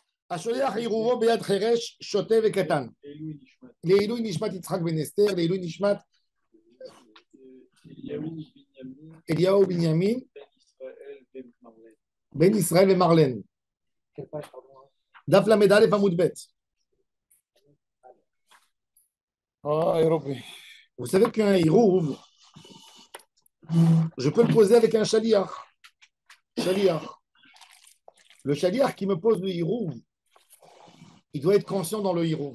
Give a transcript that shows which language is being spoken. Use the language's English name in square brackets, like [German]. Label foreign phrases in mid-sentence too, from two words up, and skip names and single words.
[Hebrew] השולח עירובו ביד חירש, שוטה וקטן. לעילוי נשמת יצחק בן אסתר, לעילוי נשמת אליהו בנימין, בן ישראל ומרלן. דף ל"א עמוד ב'. [French] Vous savez qu'un hirouv, je peux le poser avec un shaliach. Le shaliach qui me pose le hirouv, il doit être conscient dans le hirouv.